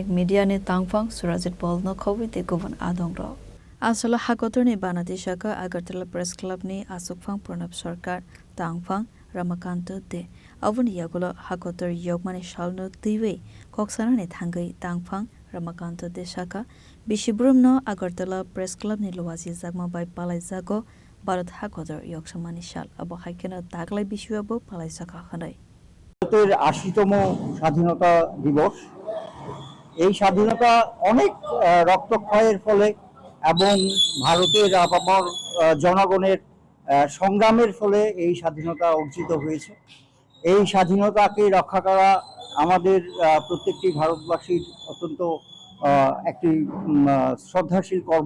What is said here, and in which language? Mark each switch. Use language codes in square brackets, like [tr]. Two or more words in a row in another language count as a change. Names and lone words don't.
[trp] media ni Tangphang Surajit Bolno Khowite Govan Adong Ro Asala hakotor ni Banadishaka Agartala press club ni Asupphang Pranab Sarkar Tangphang Ramakanta de Avun Yagulo Hakotor Yogmani Shalno Tiwe Koksana Tangai Tangphang Ramakanta de Shaka Bishibrum Agartala Press Club ni Luwazi Zagma by Palaizago Barat Hakotor Yoksamani Shal Abo Haikena Taglai Bishuabo Palaisaka Hanai [bn] ভারতের ৮০তম স্বাধীনতা দিবস এই স্বাধীনতা অনেক রক্তক্ষয়ের ফলে এবং ভারতের আপামর জনগণের সংগ্রামের ফলে এই স্বাধীনতা অর্জিত হয়েছে। এই স্বাধীনতাকে রক্ষা করা আমাদের প্রত্যেকটি ভারতবাসীর অত্যন্ত একটি শ্রদ্ধাশীল কর্ম।